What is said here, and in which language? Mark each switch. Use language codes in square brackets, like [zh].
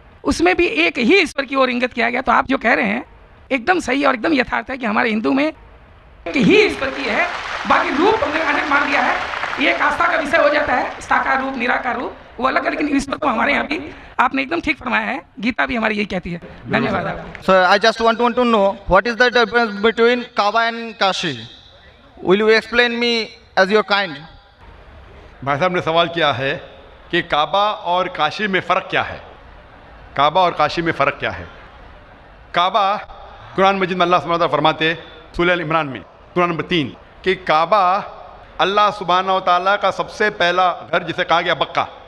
[hi] उसमें भी एक ही ईश्वर की ओर इंगित किया गया। तो आप जो कह रहे हैं एकदम सही और एकदम यथार्थ है कि हमारे हिंदू में एक ही ईश्वर की है, बाकी रूप हमने अनेक मान लिया है। ये एक आस्था का विषय हो जाता है, साकार रूप, निराकार रूप वो अलग है, लेकिन ईश्वर तो हमारे यहाँ भी आपने एकदम ठीक फरमाया है। गीता भी हमारी यही कहती है। धन्यवाद आपको। [en] So I just want to know what is the difference between Kaaba and Kashi? Will you explain me as your kind? [hi] भाई साहब ने सवाल किया है कि काबा और काशी में फ़र्क क्या है। काबा और काशी में फ़र्क क्या है। काबा, कुरान मजीद में अल्लाह सुब्हानहू व तआला फरमाते सूरह अल इमरान में सूरह नंबर 3 कि काबा अल्लाह सुब्हानहू व तआला का सबसे पहला घर जिसे कहा गया बक्का।